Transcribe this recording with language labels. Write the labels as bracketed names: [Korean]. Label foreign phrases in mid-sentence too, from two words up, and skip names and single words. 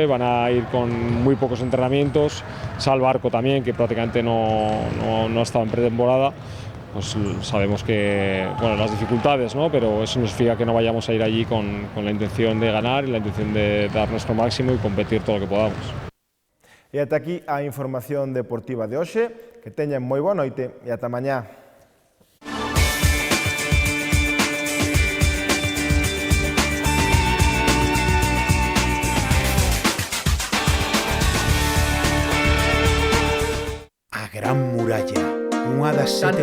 [Spanish] Van a ir con muy pocos entrenamientos. Sal Barco también, que prácticamente no ha estado en pretemporada. Pues sabemos que, bueno, las dificultades, ¿no? Pero eso no significa que no vayamos a ir allí con la intención de ganar y la intención de dar nuestro máximo y competir todo lo que podamos. [Galician] E ata aquí a información deportiva de hoxe. Que teñan moi boa noite e ata mañá. A Gran Muralla, unha das sete